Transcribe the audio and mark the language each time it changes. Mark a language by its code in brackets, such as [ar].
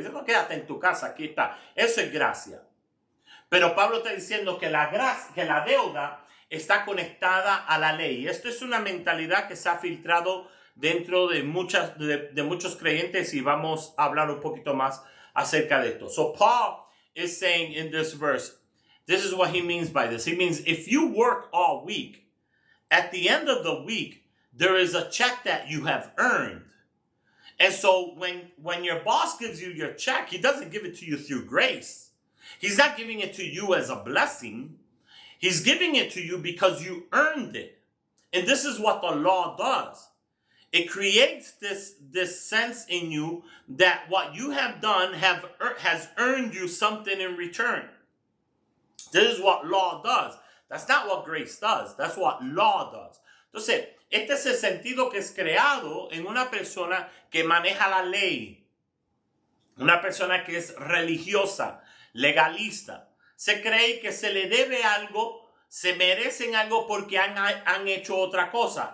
[es] Le dice, no, quédate en tu casa, aquí está. Eso es gracia. Pero Pablo está diciendo que la deuda está conectada a la ley. Esto es una mentalidad que se ha filtrado dentro de muchos creyentes, y vamos a hablar un poquito más acerca de esto. [en] So Paul is saying in this verse, this is what he means by this. He means if you work all week, at the end of the week, there is a check that you have earned. And so when your boss gives you your check, he doesn't give it to you through grace. He's not giving it to you as a blessing. He's giving it to you because you earned it. And this is what the law does. It creates this sense in you that what you have done has earned you something in return. This is what law does. That's not what grace does. That's what law does. [es] Entonces, este es el sentido que es creado en una persona que maneja la ley. Una persona que es religiosa, legalista. Se cree que se le debe algo, se merecen algo porque han hecho otra cosa.